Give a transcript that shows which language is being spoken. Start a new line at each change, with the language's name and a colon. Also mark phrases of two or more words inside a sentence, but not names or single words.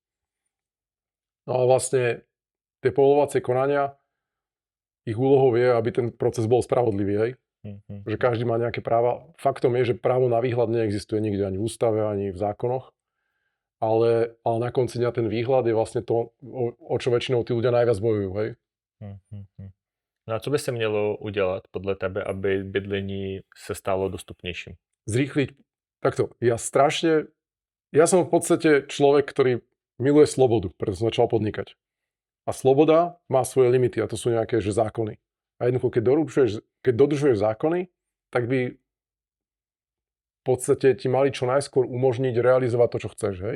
Slovak: No ale vlastne tie povolovacie konania, ich úlohou je, aby ten proces bol spravodlivý, hej. Že každý má nejaké práva. Faktom je, že právo na výhľad neexistuje nikde ani v ústave, ani v zákonoch. Ale na konci dňa ten výhľad je vlastne to, o čo väčšinou tí ľudia najviac bojujú, hej.
Czech: No a co by se mělo udělat podle tebe, aby bydlení se stalo dostupnějším?
Slovak: Zrýchliť. Takto, ja som v podstate človek, ktorý miluje slobodu, preto som začal podnikať. A sloboda má svoje limity a to sú nejaké že zákony. A jednoducho, keď dodržuješ zákony, tak by v podstate ti mali čo najskôr umožniť realizovať to, čo chceš, hej?